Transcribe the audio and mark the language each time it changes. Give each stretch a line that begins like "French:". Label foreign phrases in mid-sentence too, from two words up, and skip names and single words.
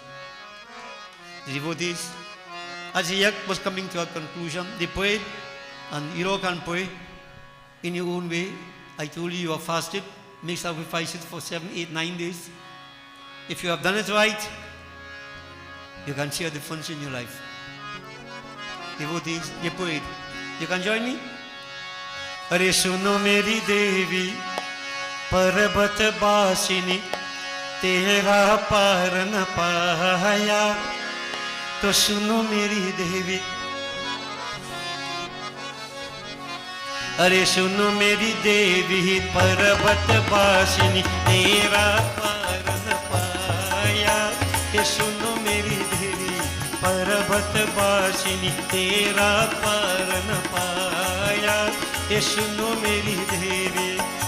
English: The devotees, as the Yagya was coming to a conclusion, they prayed, and you all can pray in your own way. I told you are fasted, make sacrifices for 7, 8, 9 days. If you have done it right, you can see a difference in your life. Devotees, they prayed. You can join me?
Hindi: अरे सुनो मेरी देवी, पर्बत बासिनी, तेरा पार न पाया. तो सुनो मेरी देवी। अरे सुनो मेरी देवी, पर्बत बासिनी, तेरा पार न पाया. ये सुनो मेरी देवी, पर्बत बासिनी, तेरा पार न पाया. ये सुनो मेरी देवी.